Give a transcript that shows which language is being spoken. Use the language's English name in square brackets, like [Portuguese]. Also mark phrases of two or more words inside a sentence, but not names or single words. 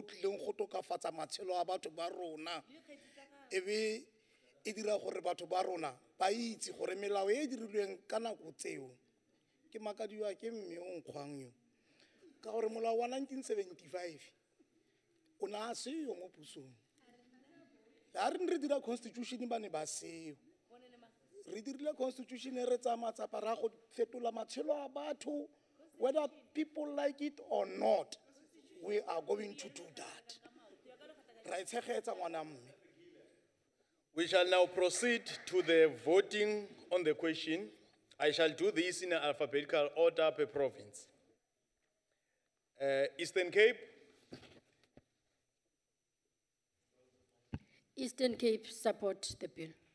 [Tswana] tlileng go tokafatsa matshelo a batho ba rona ebe e dira gore batho ba rona ba itse gore melao e dirilweng ka nako tseo ke makadiwa ke mme o nkgwang yo ka gore molao wa 1975 o na seo mo pusong la re re dira constitution ba ne ba seo re dirile constitution re tsa matsapa ra go fetola matshelo a batho [English] whether people like it or not. We are going to do that. [Tswana] Ra itshegetsa ngwana mme. [English] We shall now proceed to the voting on the question. I shall do this in alphabetical order per province. Eastern Cape. Eastern Cape support the bill.